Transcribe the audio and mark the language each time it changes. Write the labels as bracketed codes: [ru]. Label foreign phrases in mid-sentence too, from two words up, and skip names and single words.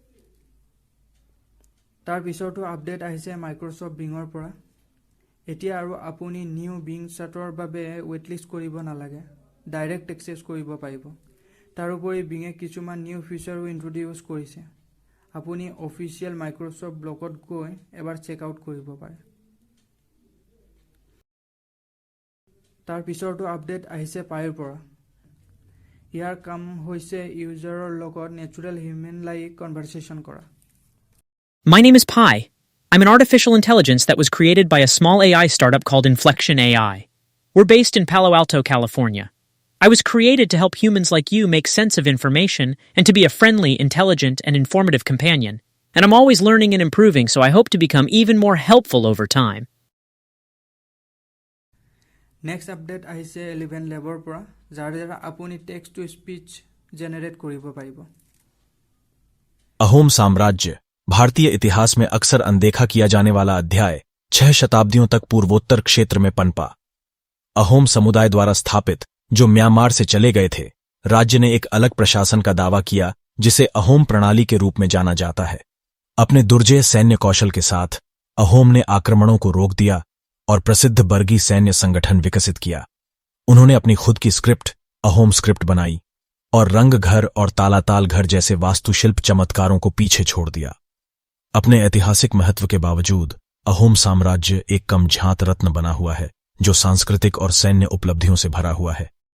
[as] তাৰ পিছৰটো আপডেট আহিছে মাইক্ৰ'ছফ্ট বিঙৰ পৰা এতিয়া আৰু আপুনি নিউ বিং চাৰ্টৰ বাবে ৱেটলিষ্ট কৰিব নালাগে [en] direct access [as] কৰিব পাৰিব তাৰোপৰি বিঙে কিছুমান [en] new features [as] ইন্ট্ৰডিউচ কৰিছে আপুনি অফিচিয়েল মাইক্ৰ'ছফ্ট ব্লগত গৈ এবাৰ [en] check out [as] কৰিব পাৰে তাৰ পিছৰটো আপডেট আহিছে পাইৰ পৰা ইয়াৰ কাম হৈছে ইউজাৰৰ লগত [en] natural human like conversation [as] কৰা [en] My name is Pi. I'm an artificial intelligence that was created by a small AI startup called Inflection AI. We're based in Palo Alto, California. I was created to help humans like you make sense of information and to be a friendly, intelligent, and informative companion. And I'm always learning and improving, so I hope to become even more helpful over time. next update [as] আহিছে 11 লেবৰ পৰা যাৰ দ্বাৰা আপুনি [en] text to speech [as] জেনেৰেট কৰিব পাৰিব [hi] अहोम साम्राज्य भारतीय इतिहास में अक्सर अनदेखा किया जाने वाला अध्याय 6 शताब्दियों तक पूर्वोत्तर क्षेत्र में पनपा अहोम समुदाय द्वारा स्थापित जो म्यांमार से चले गए थे राज्य ने एक अलग प्रशासन का दावा किया जिसे अहोम प्रणाली के रूप में जाना जाता है अपने दुर्जय सैन्य कौशल के साथ अहोम ने आक्रमणों को रोक दिया और प्रसिद्ध बर्गी सैन्य संगठन विकसित किया उन्होंने अपनी खुद की स्क्रिप्ट अहोम स्क्रिप्ट बनाई और रंग घर और तालाताल घर जैसे वास्तुशिल्प चमत्कारों को पीछे छोड़ दिया अपने ऐतिहासिक महत्व के बावजूद अहोम साम्राज्य एक कम झांत रत्न बना हुआ है जो सांस्कृतिक और सैन्य उपलब्धियों से भरा हुआ है